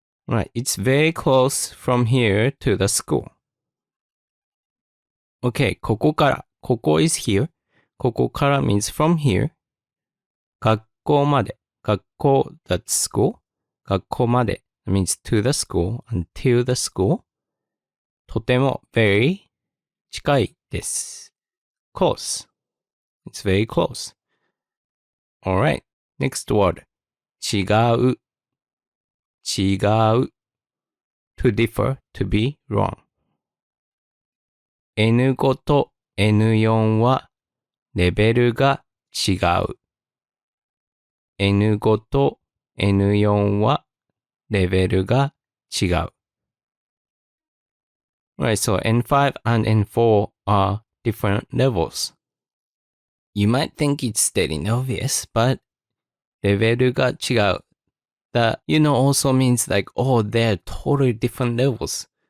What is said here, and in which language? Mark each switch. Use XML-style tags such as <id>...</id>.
<en>Right, it's very close from here to the school. Okay, ここから。ここ is here. ここから means from here.</en> <ja>学校まで。</ja> <en>学校 that's school. 学校まで means to the school. Until the school.</en> <ja>とても very 近いです。</ja> <en>close. It's very close. Alright. Next word.</en> <ja>違う。違う。</ja> <en>to differ, to be wrong.</en> <ja>N5 と N4 はレベルが違う。 N5 と N4 はレベルが違う。</ja> <en>Right, so N5 and N4 are different levels. You might think it's stating obvious, but</en> <ja>レベルが違う.</ja> <en>That, also means like, oh, they're totally different levels.</en>